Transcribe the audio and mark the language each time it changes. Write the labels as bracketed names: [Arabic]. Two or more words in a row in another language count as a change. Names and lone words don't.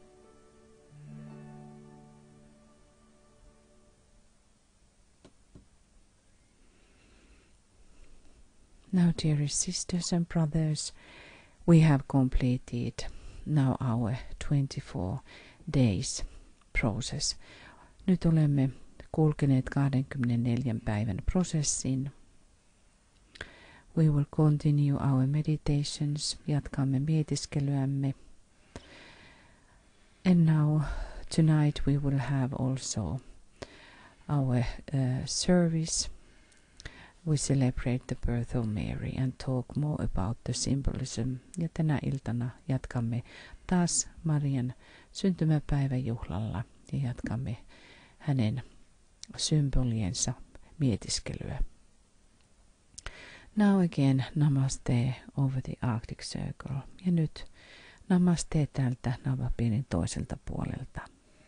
[English] Now, dearest sisters and brothers, we have completed now our 24 days process. [Finnish] Nyt olemme kulkeneet 24 päivän prosessin. [English] We will continue our meditations. [Finnish] Jatkamme mietiskelyämme. [English] And now, tonight we will have also our service. We celebrate the birth of Mary and talk more about the symbolism. [Finnish] Ja tänä iltana jatkamme taas Marian syntymäpäiväjuhlalla ja jatkamme hänen symboliensa mietiskelyä. [English] Now again, namaste over the Arctic Circle. [Finnish] Ja nyt namaste täältä Navapienin toiselta puolelta.